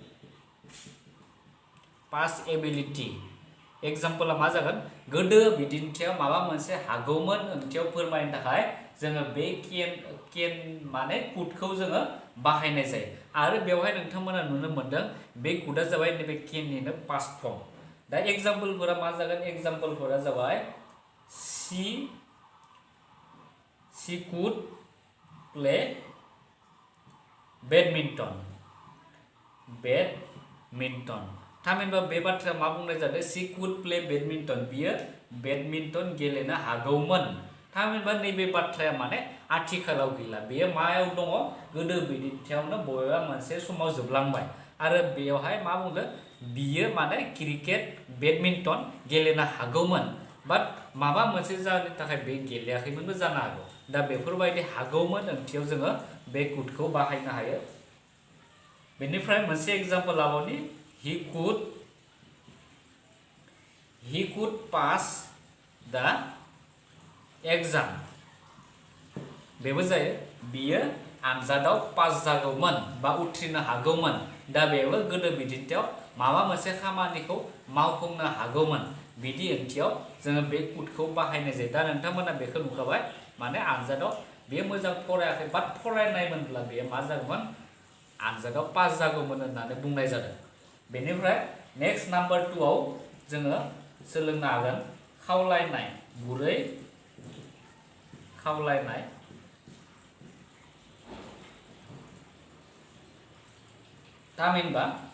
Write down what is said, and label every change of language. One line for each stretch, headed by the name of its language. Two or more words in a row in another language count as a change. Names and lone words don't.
English: past ability
Bodo: एग्जाम्पलआ मा जागोन गोदो बिदिन्थियाव माबा मोनसे हागौमोन ओंथियाव फोरमायनो थाखाय जोङो बे केन माने कुडखौ जोङो बाहायनाय जायो आरो बेवहाय नोंथांमोना नुनो मोनदों बे कुडआ जाबाय नैबे केननिनो
English: past form
Bodo: दा एग्जाम्पलफोरा मा जागोन एग्जाम्पलफोरा जाबाय
English: she could play badminton
Bodo: थामहिनबा बे बाथ्राया मा बुंनाय जादों
English: she could play badminton
Bodo: बियो बेडमिन्टन गेलेनो हागौमोन थामहिनबा नैबे बाथ्राया माने आथिखालाव गैला बेयो मायाव दङ गोदो बिदिन्थियावनो बबेबा मोनसे समाव जोबलांबाय आरो बेयावहाय मा बुंदों बियो माने क्रिकेट बेडमिन्टन गेलेनो हागौमोन बाट माबा मोनसे जाहोननि थाखाय बे गेलेयाखैमोनबो जानो हागौ दा बेफोरबायदि हागौमोन ओंथियाव जोङो बे कुडखौ बाहायनो हायो बेनिफ्राय मोनसे एग्जाम्पल लाबावनि he
English: could pass the exam
Bodo: बेबो जायो बियो आनजादाव पास जागौमोन बा उथ्रिनो हागौमोन दा बेबो गोदो बिदिन्थियाव माबा मोनसे खामानिखौ मावफुंनो हागौमोन बिदि ओंथियाव जोङो बे कुडखौ बाहायनाय जायो दा नोंथांमोना बेखौ नुखाबाय माने आनजादाव बेयो मोजां फरायाखै बाट फरायनायमोनब्ला बेयो मा जागौमोन आनजादाव पास जागौमोन होननानै बुंनाय जादों बेनिफ्राय
English: next number
Bodo: 2 आव जोङो सोलोंनो हागोन खावलायनाय गुरै खावलायनाय थामहिनबा